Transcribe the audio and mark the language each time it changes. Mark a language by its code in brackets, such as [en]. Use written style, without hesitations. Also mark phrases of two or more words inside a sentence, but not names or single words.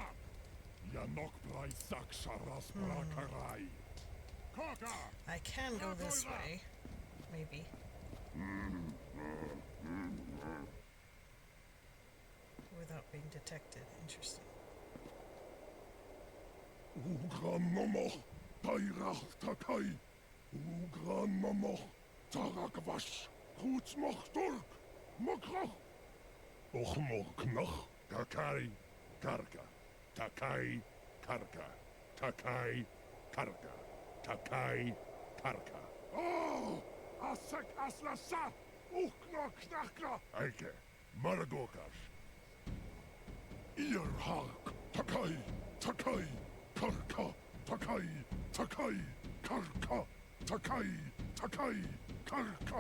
[en] I can go this way. Maybe. Without being detected. Interesting. Ugramomo, Tairach Takai, Ugramomo, Tarakvash, Kutsmoch Turk, Mokrach, Ochmoknach, Takai, Karka, Takai, Karka, Takai, Karka, Takai, Karka. Oh! Asek Aslasa, Ukna Knakra, Eike, Maragokash. Earhark, Takai, Takai, Karka, Takai, Takai, Karka, Takai, Takai, Karka.